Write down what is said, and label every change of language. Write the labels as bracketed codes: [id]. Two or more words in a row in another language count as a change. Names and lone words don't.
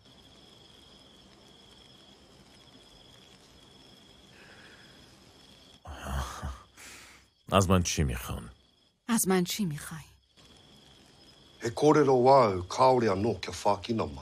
[fa] از من چی میخوان؟ از من چی میخوای؟ [mi] He kōrero wau kaore anō kia whākina mai.